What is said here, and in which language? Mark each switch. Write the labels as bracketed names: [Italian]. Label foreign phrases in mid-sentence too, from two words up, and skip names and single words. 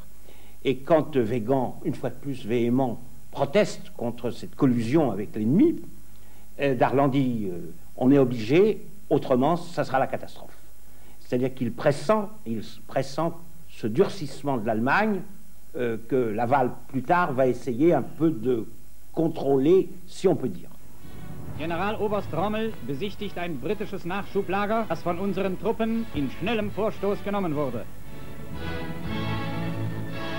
[French] Et quand Weygand, une fois de plus véhément, proteste contre cette collusion avec l'ennemi, Darlan dit on est obligé, autrement ça sera la catastrophe. C'est-à-dire qu'il pressent ce durcissement de l'Allemagne que Laval plus tard va essayer un peu de contrôler, si on peut dire. [German] Generaloberst Rommel besichtigt ein britisches Nachschublager, das von unseren Truppen in schnellem Vorstoß genommen wurde.